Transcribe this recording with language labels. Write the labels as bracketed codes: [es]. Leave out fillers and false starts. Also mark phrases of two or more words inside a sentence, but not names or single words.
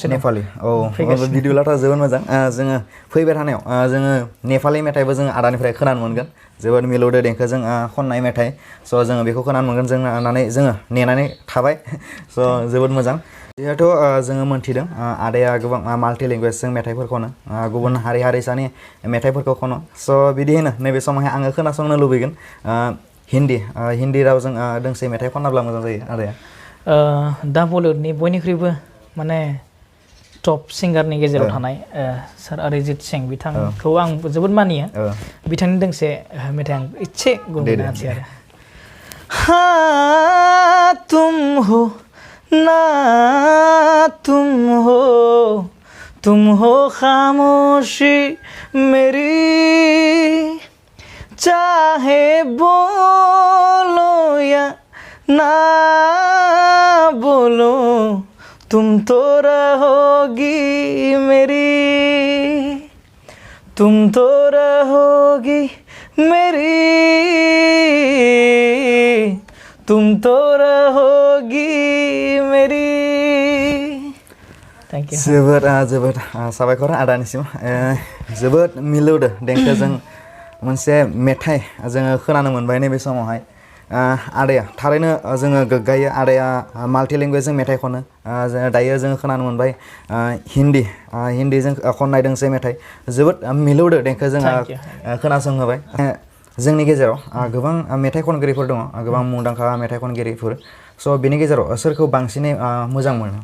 [brx] नेपालि भिडिअ'लाथ' जोबोद मोजां जोङो फैबाय थानायाव जोङो नेपालि मेथाइबो जों आदानिफ्राय खोनानो मोनगोन जोबोद मिलौदो देंखोजों खननाय मेथाइ स' जोङो बेखौ खोनानो मोनगोन जों होननानै जोङो नेनानै थाबाय स' जोबोद मोजां जिहेथु जोङो मोनथिदों आदाया गोबां [en] multi language [brx] मेथाइफोर खनो गुबुन हारिसानि मेथाइफोरखौ खनो स' बिदियैनो नैबे समावहाय आङो खोनासंनो लुबैगोन हिन्दी रावजों दोंसे मेथाइ खननाब्ला मोजां जायो आदाया दा बलिउडनि बयनिख्रुइबो माने [en] top singer [brx] गेजेराव थानाय सार अरिजित सिं बिथांखौ आं जोबोद मानियो बिथांनि दोंसे मेथाइ आं एसे गुनगुनानोसै आरो [hi] तुम हो तुम हो खामोशी मेरी चाहे बोलो या ना बोलो तुम तो रहोगी मेरी तुम तो रहोगी मेरी तुम तो रहोगी मेरी [en] Thank you. [brx] जोबोद साबायखर आदानिसिम जोबोद मिलौदो देंखोजों मोनसे मेथाइ जोङो खोनानो मोनबाय नैबे समावहाय आदाया थारैनो जोङो गोग्गायो आदाया [en] multi language [brx] मेथाइ खनो दायो जोङो खोनानो मोनबाय हिन्दीजों खननाय दोंसे मेथाइ जोबोद मिलौदो देंखो जोङो खोनासंहोबाय जोंनि गेजेराव गोबां मेथाइ खनगिरिफोर दङ गोबां मुंदांखा मेथाइ खनगिरिफोर स' बेनि गेजेराव सोरखौ बांसिनै मोजां मोनो